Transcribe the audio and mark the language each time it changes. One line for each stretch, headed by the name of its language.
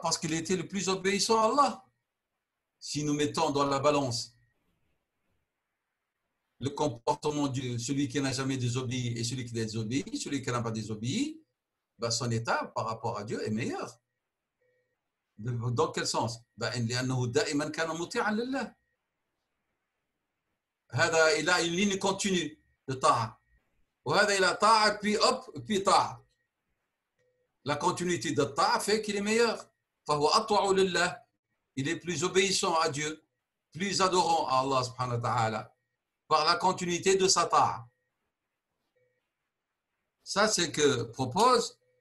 French: Parce qu'il était le plus obéissant à Allah. Si nous mettons dans la balance le comportement de celui qui n'a jamais désobéi et celui qui a désobéi, celui qui n'a pas désobéi, ben son état par rapport à Dieu est meilleur. Dans quel sens?
Arabic: لأنه دائما كان مطيعا لله. هذا إلى
French: une ligne continue de طاعة.
Arabic: وهذا إلى طاعة
French: puis hop puis
Arabic: طاعة.
French: La continuité de طاعة fait qu'il est meilleur.
Arabic: فهو أطوع لله.
French: Il est plus obéissant à Dieu, plus adorant à Allah subhanahu wa ta'ala par la continuité de sa ta'a. Ça, c'est ce que propose.